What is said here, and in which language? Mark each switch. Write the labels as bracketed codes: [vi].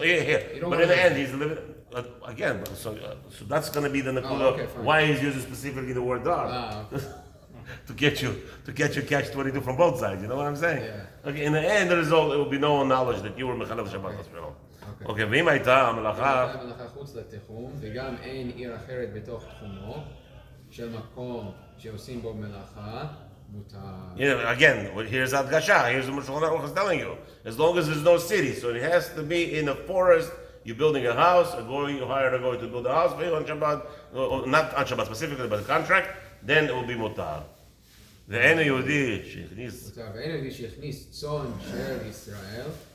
[en] You don't wanna in the live end, there. he's living again. So that's gonna be the nakuda. okay, fine. Why he's using specifically the word dar Okay. to get you catch 22 from both sides. You know what I'm saying? Yeah. Okay. In the end, the result it will be no knowledge that you were mechalel Shabbat. [he] Okay. ואם הייתה המלאכה המלאכה חוץ לתחום, וגם אין עיר אחרת בתוך תחומו, של מקום שעושים בו מלאכה, מותר. [en] Again, here's Adgasha. Here's what Shulchan Aruch is telling you. As long as there's no city, so it has to be in a forest. You're building a house. You hired a guy to build a house for you on Shabbat, not on Shabbat specifically, but a contract. Then it will be mutar. [he] ואין היהודי שהכניס מותר. ואין יהודי שהכניס צאן של ישראל,